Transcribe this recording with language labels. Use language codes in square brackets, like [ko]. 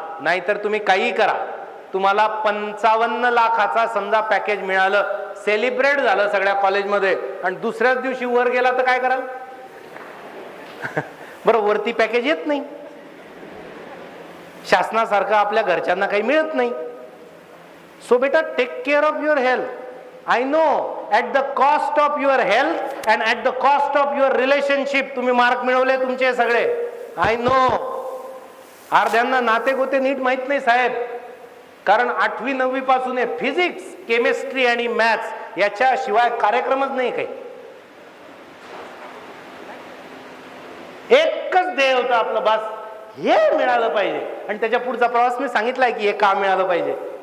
[mr] नाहीतर तुम्ही काही करा, तुम्हाला 55 लाखाचा समजा पॅकेज मिळालं, सेलिब्रेट झालं सगळ्या कॉलेजमध्ये, आणि दुसऱ्याच दिवशी वर गेला तर काय कराल? बरं, वरती पॅकेज येत नाही, शासनासारखं आपल्या घरच्यांना काही मिळत नाही. [en] So बेटा take care of your health. I know at the cost of your health and at the cost of your relationship [mr] तुम्ही मार्क मिळवले तुमचे सगळे. [en] I know. [mr] अर्ध्यांना नाते गोते नीट माहित नाही साहेब, कारण 8वी 9वी पासून आहे. फिजिक्स, केमिस्ट्री आणि मॅथ्स याच्याशिवाय कार्यक्रमच नाही काही. एकच ध्येय होतं आपलं, बस हे मिळालं पाहिजे, आणि त्याच्या पुढचा प्रवास मी सांगितलाय की हे का मिळालं पाहिजे.